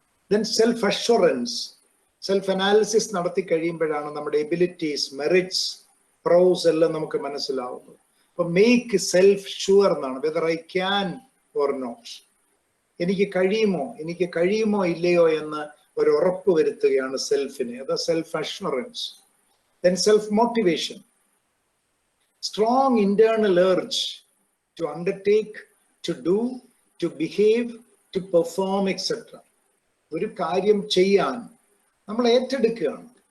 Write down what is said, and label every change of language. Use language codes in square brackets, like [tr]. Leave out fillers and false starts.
[ml] Then self assurance. Self analysis നടത്തി കഴിയുമ്പോഴാണ് നമ്മുടെ എബിലിറ്റീസ്, മെറിറ്റ്സ്, പ്രോസ് എല്ലാം നമുക്ക് മനസ്സിലാവുന്നത്. അപ്പൊ [en] make self sure [ml] എന്നാണ്. [en] whether I can or not, [ml] എനിക്ക് കഴിയുമോ ഇല്ലയോ എന്ന് ഒരു ഉറപ്പ് വരുത്തുകയാണ് സെൽഫിനെ. അത് self assurance. Then self motivation. [en] Strong internal urge to undertake, to do, to behave, to perform, etc. [ml] ഒരു കാര്യം ചെയ്യാൻ നമ്മൾ ഏറ്റെടുക്കുകയാണ്.